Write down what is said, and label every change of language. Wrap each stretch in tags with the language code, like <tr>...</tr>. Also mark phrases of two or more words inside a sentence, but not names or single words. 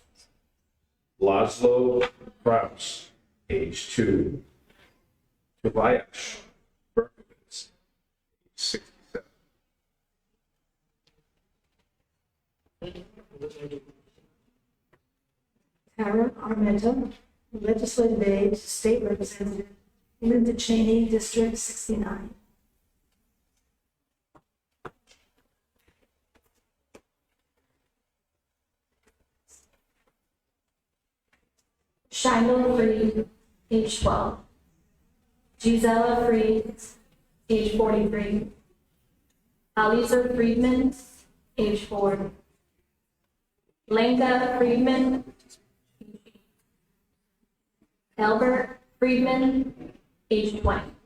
<en>Laszlo Kraus, age 2. Tobias Berkowitz, age 67. Tara Armenta, legislative aide, state representative, Linda Cheney, District 69. Shiloh Freed, age 12. Gisela Freed, age 43. Aliza Friedman, age 4. Lenka Friedman, Albert Friedman, age 20.</en>